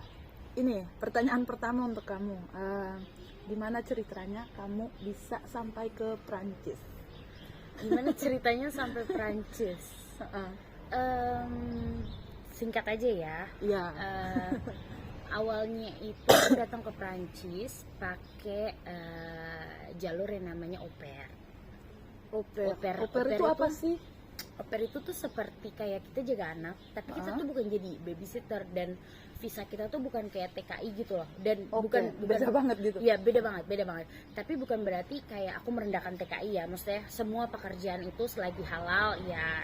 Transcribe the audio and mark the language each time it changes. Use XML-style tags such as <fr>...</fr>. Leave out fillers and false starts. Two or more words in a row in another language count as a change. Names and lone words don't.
<id>Ini pertanyaan pertama untuk kamu. Gimana ceritanya kamu bisa sampai ke Prancis? Gimana ceritanya sampai Prancis? Singkat aja ya. Iya. Awalnya itu aku datang ke Prancis pakai jalur yang namanya</id> <fr>au pair. Au pair itu Au pair</fr> <id>apa itu- sih?</id> <fr>Au pair</fr> <id>itu tuh seperti kayak kita jaga anak, tapi kita tuh bukan jadi babysitter, dan visa kita tuh bukan kayak TKI gitu loh, dan bukan beda banget gitu. ya beda banget. Tapi bukan berarti kayak aku merendahkan TKI ya, maksudnya semua pekerjaan itu selagi halal ya</id>